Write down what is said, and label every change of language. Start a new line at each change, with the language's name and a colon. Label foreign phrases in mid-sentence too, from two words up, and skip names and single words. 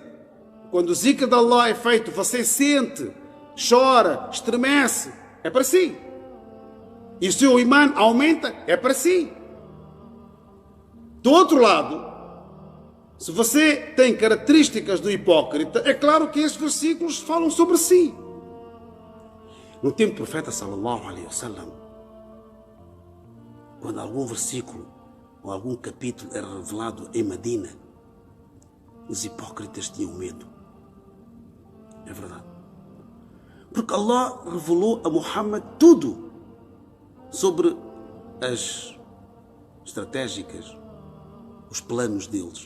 Portuguese: Quando o zikr de Allah é feito, você sente, chora, estremece, é para si. E o seu imã aumenta, é para si. Do outro lado, se você tem características do hipócrita, é claro que esses versículos falam sobre si. No tempo do profeta
Arabic: صلى الله عليه وسلم,
Portuguese: quando algum versículo ou algum capítulo era revelado em Medina, os hipócritas tinham medo. É verdade. Porque Allah revelou a Muhammad tudo sobre as estratégicas, os planos deles.